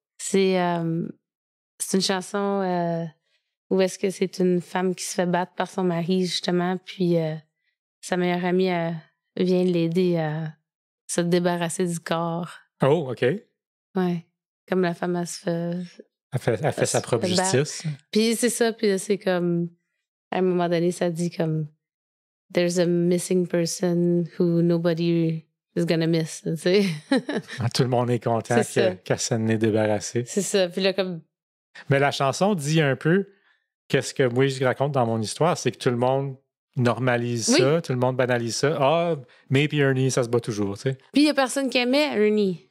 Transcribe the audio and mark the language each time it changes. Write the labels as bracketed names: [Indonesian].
[French] C'est une chanson où est-ce que c'est une femme qui se fait battre par son mari, justement, puis sa meilleure amie vient l'aider à se débarrasser du corps. Oh, OK. Ouais. Comme la femme, elle se fait... Elle fait sa propre justice. Puis c'est ça, puis c'est comme... À un moment donné, ça dit comme... [English] There's a missing person who nobody is gonna miss, [French] tu sais. Tout le monde est content qu'elle s'en est débarrassée. C'est ça, puis là, comme... Mais la chanson dit un peu qu'est-ce que moi je raconte dans mon histoire, c'est que tout le monde normalise ça, tout le monde banalise ça. Ah, Maybe Ernie, ça se bat toujours, tu sais. Puis il y a personne qui aimait Ernie.